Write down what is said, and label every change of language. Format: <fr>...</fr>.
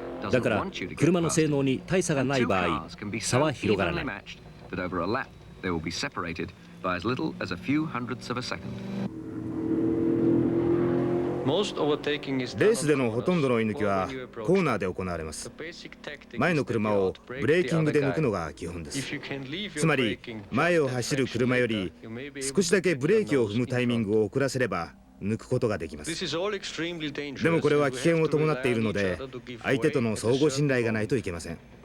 <ja>だから車の性能に大差がない場合差は広がらない。</ja> <en>They will be separated by as little as a few hundredths of a second.</en> <ja>レースでのほとんどの追い抜きはコーナーで行われます。前の車をブレーキングで抜くのが基本です。つまり前を走る車より少しだけブレーキを踏むタイミングを遅らせれば抜くことができます。でもこれは危険を伴っているので相手との相互信頼がないといけません。</ja>